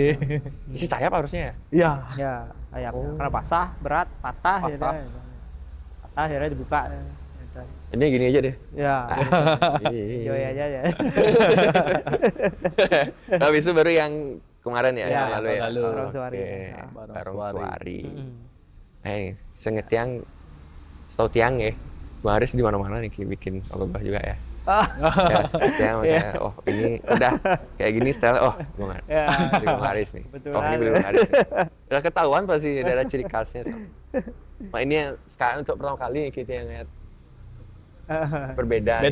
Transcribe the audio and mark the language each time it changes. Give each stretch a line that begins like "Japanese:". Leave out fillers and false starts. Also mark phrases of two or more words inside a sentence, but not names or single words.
Indonesian: Isi sayap harusnya ya? Iya. Ya, ayamnya karena basah, berat, patah. Ya, Patah. patah akhirnya dibuka. Gitu. Ini gini aja deh. Ya, Iya. joy aja ya. Habis itu baru yang kemarin ya, Ya, yang lalu ya. lalu. Barong Suari. Oke, Ya. Barong Suari. Mm. Nah ini, senget tiang, setahu tiang ya, Bang Aris di mana-mana nih bikin ogah juga ya. Ya, tiang makanya, oh ini udah kayak gini style, oh Bang Aris, Ya. Bang Aris nih. Kebetulan. Oh ini beli Bang Aris nih. Udah ketahuan pasti ada ciri khasnya. Nah ini yang sekarang untuk pertama kali kita yang lihat berbeda.